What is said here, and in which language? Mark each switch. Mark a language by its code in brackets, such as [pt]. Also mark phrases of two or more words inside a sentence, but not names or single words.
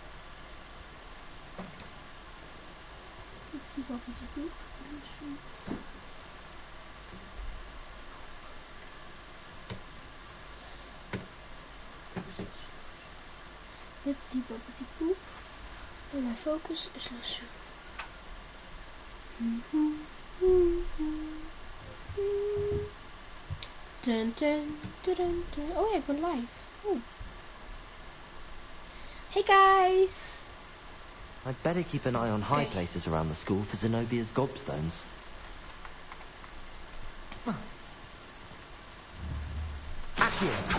[nl] Bipty Bapty Boep. Luciu. Bipty Bapty Boep. En mijn focus is Luciu. Dun, dun, dun, dun, dun. Oh ja, ik ben live. Oh. [en] Hey guys! I'd better keep an eye on high places around the school for Zenobia's gobstones. Accio.